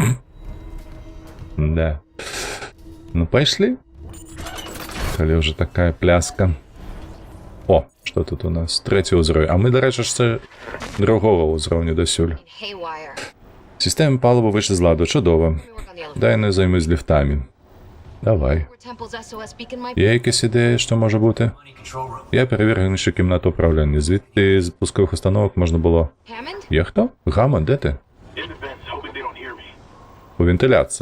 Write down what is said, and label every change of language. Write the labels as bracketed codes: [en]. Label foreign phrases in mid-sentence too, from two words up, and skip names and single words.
[be] Да. Ну, пайшлі. Калі ўжо такая пляска. О, што тут у нас? 3-й ўзровень. А мы, дарэчы, яшчэ другога ўзроўню дасюль. Сістэма палубы выйшла з ладу. [uk] Чудова. Дай не займусь ліфтамі. Давай. Є якісь ідеї, що може бути? Я перевірив іншу кімнату управління. Звідти з пускових установок можна було... Є хто? Гаммонд, де ти? У вентиляції.